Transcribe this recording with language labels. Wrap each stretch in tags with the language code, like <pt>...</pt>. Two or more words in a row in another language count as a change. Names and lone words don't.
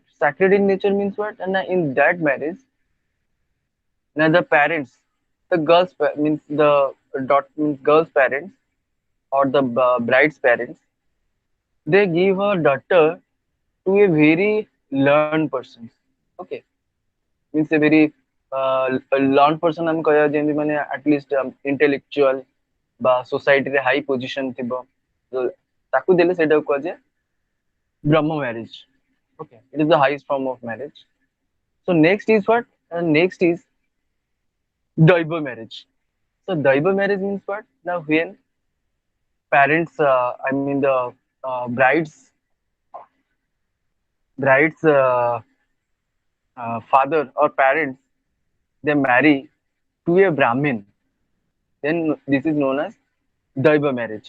<en>Sacred in nature means what? And in that marriage, now the parents, the means the means girl's parents or the bride's parents, they give a daughter to a very learned person. Okay, means a very learned person</en> <or>ଆମେ କହିବା ଯେମିତି ମାନେ</or> <en>at least intellectual ବା society ରେ high position</en> <or>ଥିବ ତାକୁ ଦେଲେ ସେଇଟାକୁ କୁହାଯାଏ</or> <en>Brahma marriage. Okay, it is the highest form of marriage. So next is what? Next is Daiva marriage. So Daiva marriage means what? Now when parents, I mean the bride's father or parents, they marry to a Brahmin, then this is known as Daiva marriage.</en>